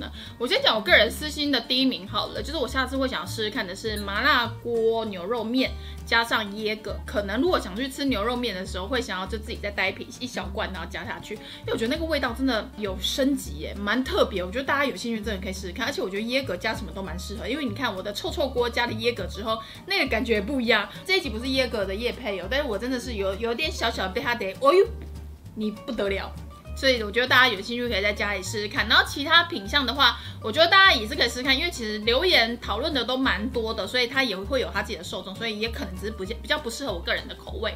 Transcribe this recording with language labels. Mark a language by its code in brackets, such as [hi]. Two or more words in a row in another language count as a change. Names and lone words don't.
[zh] 我先講我個人私心的第1名好了，就是我下次會想要試試看的是麻辣鍋牛肉麵加上椰格。可能如果想去吃牛肉麵的時候，會想要就自己再帶一小罐，然後加下去，因為我覺得那個味道真的有升級耶，蠻特別。我覺得大家有興趣真的可以試試看，而且我覺得椰格加什麼都蠻適合，因為你看我的臭臭鍋加了椰格之後，那個感覺也不一樣。這一集不是椰格的業配但是我真的是有點小小的被它給哦呦，你不得了。所以我覺得大家有興趣可以在家裡試試看。然後其他品項的話，我覺得大家也是可以試試看，因為其實留言討論的都蠻多的，所以它也會有它自己的受眾，所以也可能只是比較不適合我個人的口味。